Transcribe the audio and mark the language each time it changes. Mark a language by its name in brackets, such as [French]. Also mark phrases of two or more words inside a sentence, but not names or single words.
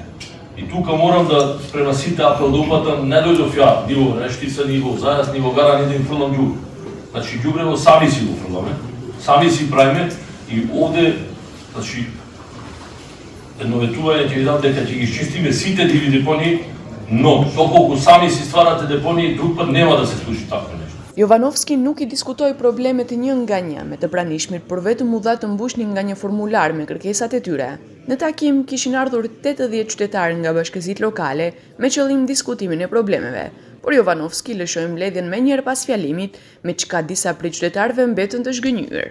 [Macedonian] И тука морам да према сите апел да упатам, не дојдов ја, ни во Враneштица, ни во Зајас, ни во Гара, ни да им фрлам ѓубре. Значи ѓубрево сами си го фрламе, сами си правиме и овде, значи, едно ветување ќе ви дам дека ќе ги изчистиме сите диви депонии, но доколку сами си стварате депонии, друг пат нема да се случи такво нешто. [Albanian] Jovanovski nuk I diskutoi problemet një nga një me të pranishmit, por vetëm u dha të mbushnin nga një formular me kërkesat e tyre. Në takim kishin ardhur 80 qytetarë nga bashkësitë lokale me qëllim diskutimin e problemeve, por Jovanovski lëshoi mbledhjen menjëherë pas fjalimit, me çka disa prej qytetarëve mbetën të zgënjur.